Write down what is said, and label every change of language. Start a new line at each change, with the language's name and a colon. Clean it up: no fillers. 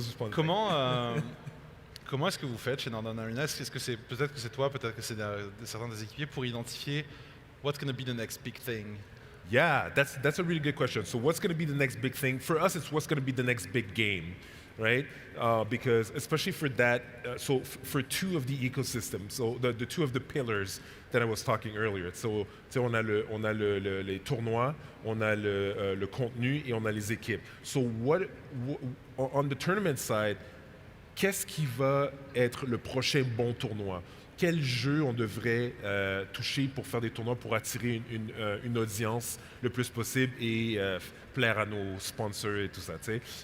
French: Comment est-ce que vous faites chez Northern Arena? Peut-être que c'est toi, peut-être que c'est certains des équipiers pour identifier
English: what's going to be the next big thing? Yeah, that's a really good question. So what's going to be the next big thing? For us, it's what's going to be the next big game, right? Because especially for that, so for two of the ecosystems, so the two of the pillars that I was talking earlier.
French: So on a les tournois, on a le contenu et on a les équipes.
English: So on the tournament side,
French: qu'est-ce qui va être le prochain bon tournoi? Quel jeu on devrait toucher pour faire des tournois pour attirer une audience le plus possible et plaire à nos sponsors et tout ça, tu sais.